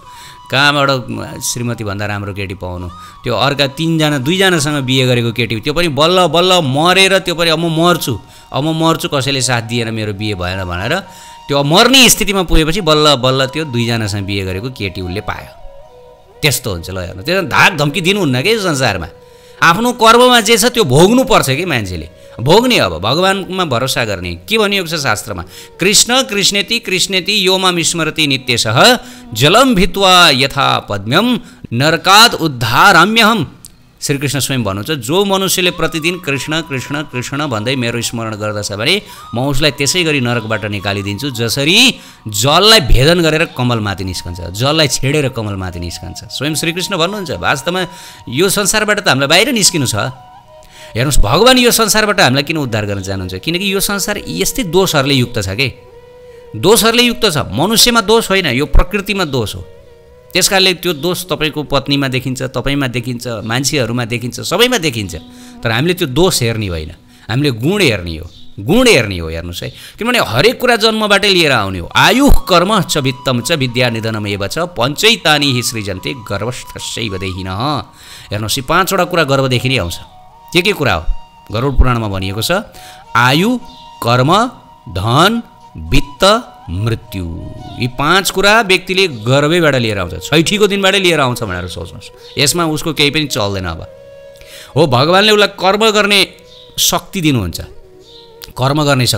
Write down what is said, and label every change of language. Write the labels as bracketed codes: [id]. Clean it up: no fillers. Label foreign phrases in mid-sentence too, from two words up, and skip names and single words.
[ne] कहाँबाट श्रीमती भन्दा राम्रो केटी पाउनु, त्यो अर्का 2जनासँग बिहे गरेको केटी, त्यो पनि बल्ल मरेर, त्यो पनि अब म मर्छु कसैले साथ दिएन, मेरो बिहे भएन भनेर त्यो मर्ने स्थितिमा पुगेपछि बल्ल त्यो 2जनासँग बिहे गरेको केटी उसले पायो। त्यस्तो हुन्छ। ल हेर्नु, त्यो धाक धम्की दिनुहुन्न कि संसारमा। आफ्नो कर्ममा जे छ त्यो भोग्नुपर्छ कि मान्छेले, भोग्ने। अब भगवानमा भरोसा गर्ने। के भनिएको छ शास्त्रमा, [sa] कृष्णेति यो माम स्मरति नित्यशः जलम भित्वा यथा पद्म्यम नरकाद उद्धाराम्यहम। [ne] श्रीकृष्ण स्वयं भन्नुहुन्छ, जो मनुष्यले प्रतिदिन कृष्ण भन्दै मेरो स्मरण गर्दछ भने म उसलाई त्यसै गरी नरकबाट निकालिदिन्छु जसरी जललाई भेदन गरेर कमलमाथि निस्कन्छ, जललाई छेडेर कमलमाथि निस्कन्छ। स्वयं श्रीकृष्ण भन्नुहुन्छ। वास्तवमा यो संसारबाट त हामीलाई बाहिर निस्किनु छ। हेर्नुहोस्, भगवान् यो संसारबाट हामीलाई किन उद्धार गर्न चाहनुहुन्छ? किनकि यो संसार यस्तै दोषहरूले युक्त छ कि दोषहरूले युक्त छ। मनुष्यमा दोष होइन, यो प्रकृतिमा दोष हो। त्यसकारणले त्यो दोष तपाईँको पत्नीमा देखिन्छ, तपाईँमा देखिन्छ, मान्छेहरूमा देखिन्छ, सबैमा देखिन्छ। तर हामीले त्यो दोष हेर्ने होइन, हामीले गुण हेर्ने हो। हेर्नुहोस् है, किनभने हरेक कुरा जन्मबाटै लिएर आउने हो। [sa] आयुः कर्म च वित्तम च विद्या निधनम एव च पञ्चैतानि हि सृजन्ते गर्भस्थस्यैव देहिनः। [ne] हेर्नुहोस्, यी 5वटा कुरा गर्भदेखि नै आउँछ। के कुरा हो? गरुड पुराणमा भनिएको छ, आयु, कर्म, धन, वित्त मृत्यु। यी 5 कुरा व्यक्तिले गर्भैबाट लिएर आउँछ, छैठीको दिनबाटै लिएर आउँछ भनेर सोच्नुहोस्। यसमा उसको केही पनि चल्दैन। अब हो भगवान्ले उसलाई कर्म गर्ने शक्ति दिनुहुन्छ, कर्म गर्ने शक्ति।